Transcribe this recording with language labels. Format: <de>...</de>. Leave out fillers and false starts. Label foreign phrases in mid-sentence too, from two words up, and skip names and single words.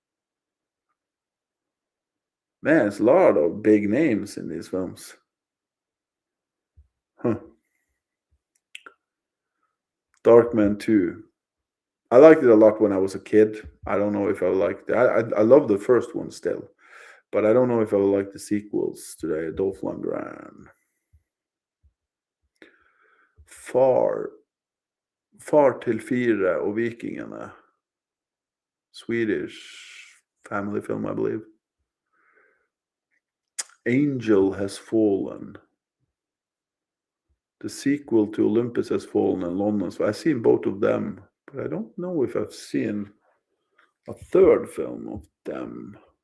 <en>Man, there's a lot of big names in these films. Huh. Darkman 2. I liked it a lot when I was a kid. I don't know if I liked it. I love the first one still. But I don't know if I will like the sequels today. Dolph Lundgren. Far til fire og Vikingene. Swedish family film, I believe. Angel Has Fallen. The sequel to Olympus Has Fallen and London. So I've seen both of them, but I don't know if I've seen a third film of them.</en>